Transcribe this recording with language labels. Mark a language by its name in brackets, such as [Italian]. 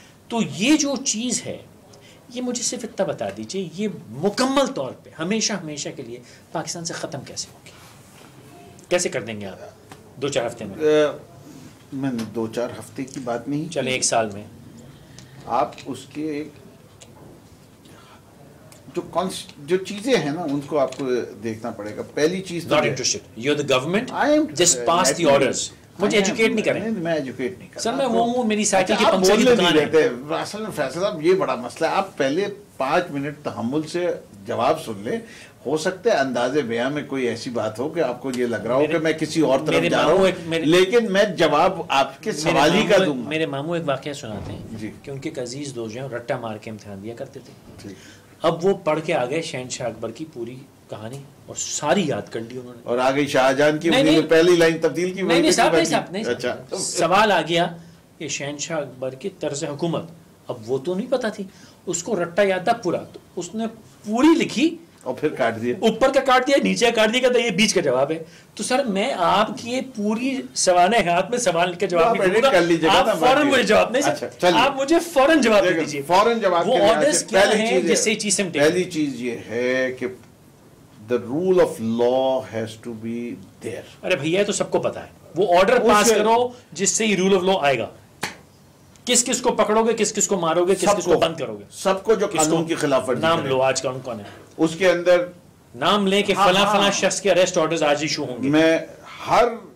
[Urdu] تو یہ جو چیز ہے, یہ مجھے صرف اتنا بتا دیجئے, یہ مکمل طور پہ ہمیشہ ہمیشہ کے لیے پاکستان سے ختم کیسے ہوگی, کیسے کر دیں گے آپ 2-4 ہفتے میں؟ میں نے 2-4 ہفتے کی بات نہیں, چلے 1 سال میں. آپ اس کے جو چیزیں ہیں نا, ان کو آپ کو دیکھنا پڑے گا. پہلی چیز [English] not interested, you're the government, just pass the orders. [Urdu] مجھے ایجوکیٹ نہیں کریں. میں ایجوکیٹ نہیں کرتا سر, میں وہ ہوں, میری سائیکل کی پنکچر کی دکان ہے. اصل میں فیصل صاحب یہ بڑا مسئلہ ہے, آپ پہلے 5 منٹ تحمل سے جواب سن لیں. ہو سکتا ہے اندازے بیاں میں کوئی ایسی بات ہو کہ آپ کو یہ لگ رہا ہو کہ میں کسی اور طرف جا رہا ہوں, لیکن میں جواب آپ کے سوال ہی کا دوں گا. میرے ماموں ایک واقعہ سناتے ہیں کہ ان کے ایک عزیز دوست جو ہیں رٹا مار کے امتحان دیا کرتے تھے. اب وہ پڑھ کے آ گئے شہنشاہ اکبر کی پوری کہانی, اور ساری یاد کر لی انہوں نے, اور آگے شاہجہان کی پہلی لائن تبدیل کی. نہیں, سوال آ گیا کہ شہنشاہ اکبر کی طرز حکومت, اب وہ تو نہیں پتا تھی, اس کو رٹا یاد تھا پورا, تو اس نے پوری لکھی اور پھر کاٹ دیا, اوپر کا کاٹ دیا, نیچے کا کاٹ دیا, کہ یہ بیچ کا جواب ہے. تو سر میں آپ کی پوری سوانح حیات میں سوال کا جواب نہیں دوں گا, آپ فوراً مجھے جواب نہیں سر, آپ مجھے فوراً جواب دے دیجیے. فوراً جواب وہ آرڈرز کیا ہیں جس سے چیز سے [English] پہلی چیز یہ ہے کہ the rule of law has to be there. [Urdu] ارے بھیا تو سب کو پتا ہے, وہ آرڈر پاس کرو جس سے یہ رول آف لا آئے گا. کس کس کو پکڑو گے, کس کس کو مارو گے, کس کس کو بند کرو گے, سب کو جو قانون کی خلاف ورزی. نام لو آج کون ہے, اس کے اندر نام لیں کہ فلاں فلاں شخص کے اریسٹ آرڈرز آج ایشو ہوں گے. میں ہر